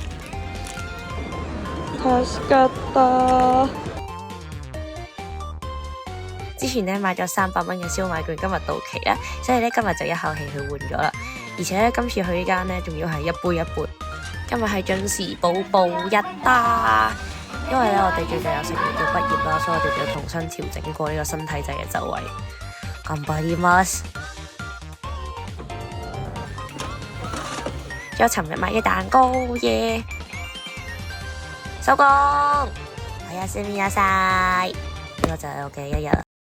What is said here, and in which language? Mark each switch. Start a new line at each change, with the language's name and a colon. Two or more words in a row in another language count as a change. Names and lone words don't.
Cantonese: 之前咧買咗300蚊嘅燒賣券，今日到期啦，所以咧今日就一口氣去換咗啦。而且咧今次去呢間咧，仲要係一杯一杯。今日係準時補報日啦，因為咧我哋最近有成員要畢業啦，所以我哋就要重新調整過呢個新體制嘅就位。
Japanese: 頑張ります。
Cantonese: 仲有尋日買嘅蛋糕耶，收工。おやすみなさい。呢個就係我嘅一日啦。